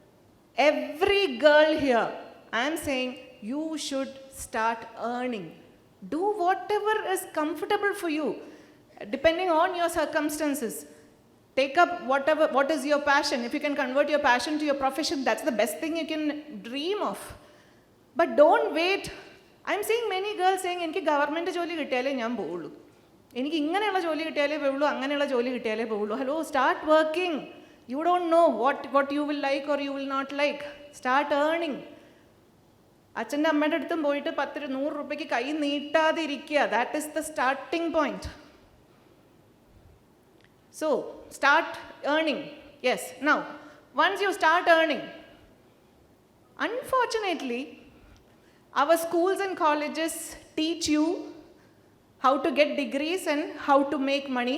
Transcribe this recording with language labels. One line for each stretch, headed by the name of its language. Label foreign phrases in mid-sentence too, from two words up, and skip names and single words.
English: Every girl here, I am saying you should start earning. Do whatever is comfortable for you, depending on your circumstances. Take up what is your passion. If you can convert your passion to your profession, that's the best thing you can dream of. But don't wait. I'm seeing many girls saying,
Malayalam: "എനിക്ക് ഗവൺമെന്റ് ജോലി കിട്ടിയാലേ ഞാൻ പോവുള്ളൂ. എനിക്ക് ഇങ്ങനെയുള്ള ജോലി കിട്ടിയാലേ പോവുള്ളൂ, അങ്ങനെയുള്ള ജോലി കിട്ടിയാലേ പോവുള്ളൂ."
English: Hello, start working. You don't know what you will like or you will not like. Start earning.
Malayalam: അച്ഛൻ്റെ അമ്മയുടെ അടുത്തും പോയിട്ട് 100 രൂപയ്ക്ക് കൈ നീട്ടാതെ ഇരിക്കുക.
English: That is the starting point. So, start earning. Yes. Now, once you start earning, unfortunately, our schools and colleges teach you how to get degrees and how to make money.